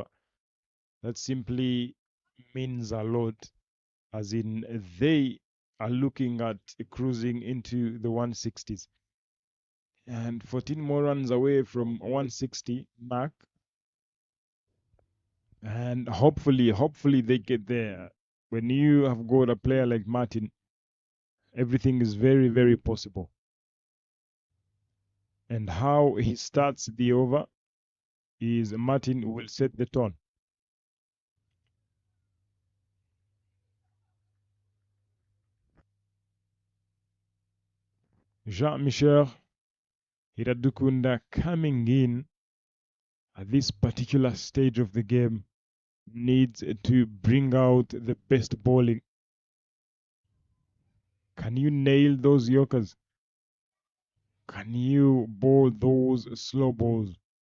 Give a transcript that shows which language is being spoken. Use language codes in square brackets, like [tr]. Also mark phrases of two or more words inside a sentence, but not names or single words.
[en] That simply means a lot, as in they are looking at cruising into the 160s and 14 more runs away from 160 mark, and hopefully they get there. When you have got a player like Martin, everything is very, very possible. And how he starts the over is Martin will set the tone. Jean-Michel Iradukunda coming in at this particular stage of the game needs to bring out the best bowling. Can you nail those Yorkers? Can you bowl those slow balls?